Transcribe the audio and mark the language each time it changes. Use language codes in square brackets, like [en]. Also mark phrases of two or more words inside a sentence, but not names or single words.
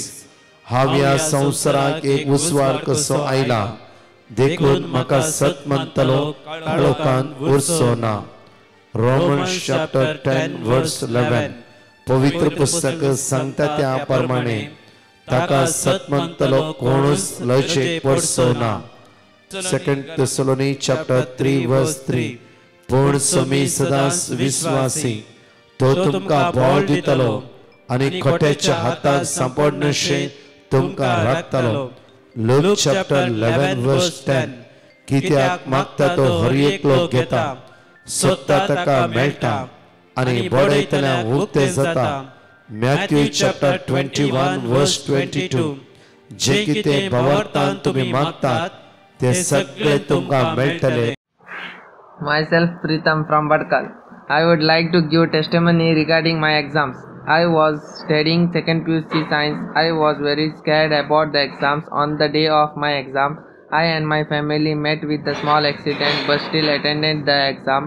[kok] हांव ह्या संवसाराक एक उसवार कसो आयला, देखून म्हाका सत म्हणटलो काळोखांत उरचो ना. [en] Romans chapter 10 verse 11. [kok] पवित्र पुस्तक सांगता त्या प्रमाणे ताका सत म्हणटलो कोणूच लजेक पडचो ना. [en] 2 Thessalonians chapter 3 verse 3. [kok] पूण समी सदांच विश्वासी, तो तुमकां बळ दितलो आनी खोट्याच्या हाताक सांपडनशें तुमकां राखतलो. [en] लूक chapter 11 verse 10. [kok] कित्याक मागता तो हर एकलो घेता, सोदता ताका मेळटा आनी बडयतल्यान उक्तें जाता. [en] Matthew chapter 21 verse 22. [kok] जे कितें भावार्थान तुमी मागतात ते सगळे तुमकां मेळटले. [en] Myself Pritam from Badkal. I would like to give testimony regarding my exams. I was studying 2nd PUC Science. I was very scared about the exams. On the day of my exam, I and my family met with a small accident but still attended the exam.